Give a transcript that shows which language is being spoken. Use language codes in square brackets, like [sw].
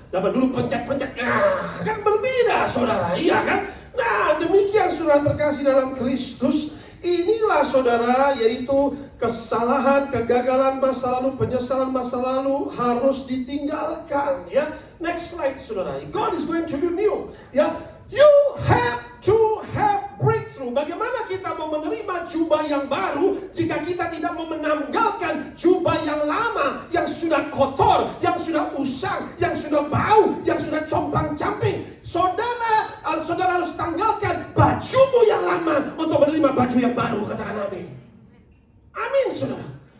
[id] Zaman dulu pencet-pencet, nah kan berbeda saudara, iya kan? Nah demikian saudara terkasih dalam Kristus. Inilah saudara, yaitu kesalahan, kegagalan masa lalu, penyesalan masa lalu harus ditinggalkan. [en] Ya, next slide saudara. God is going to do new. Ya, you have to have breakthrough. [id] Bagaimana kita mau menerima jubah yang baru jika kita tidak mau menanggalkan jubah yang lama, yang sudah kotor, yang sudah usang, yang sudah bau, yang sudah compang-camping. Saudara harus tanggalkan bajumu yang lama untuk menerima baju yang baru, katakan amin. Amin saudara.